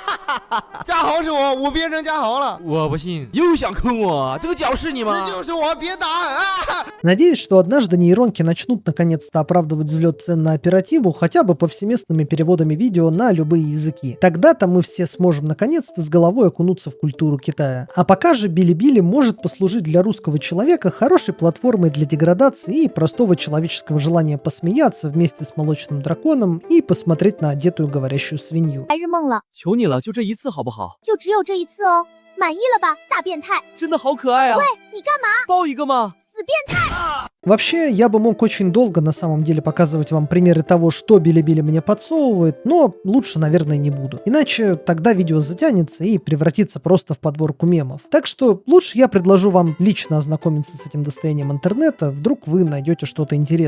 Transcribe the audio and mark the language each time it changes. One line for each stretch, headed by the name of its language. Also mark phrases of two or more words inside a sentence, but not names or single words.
Chinese: 嘉豪是我，我变成嘉豪了。我不信，又想坑我，这个脚是你吗？这就是我，别打啊！
Russian: Надеюсь, что однажды нейронки начнут наконец-то оправдывать взлет цен на оперативу хотя бы повсеместными переводами видео на любые языки. Тогда-то мы все сможем наконец-то с головой окунуться в культуру Китая. А пока же Билибили может послужить для русского человека хорошей платформой для деградации и простого человеческого желания посмеяться вместе с молочным драконом и посмотреть на одетую говорящую свинью.
Chinese: 白日梦了，求你了，就这一次好不好？就只有这一次哦，满意了吧，大变态！真的好可爱啊！喂，你干嘛？抱一个吗？死变态！
Russian: Вообще, я бы мог очень долго на самом деле показывать вам примеры того, что Билибили мне подсовывает, но лучше, наверное, не буду. Иначе тогда видео затянется и превратится просто в подборку мемов. Так что лучше я предложу вам лично ознакомиться с этим достоянием интернета, вдруг вы найдете что-то интересное.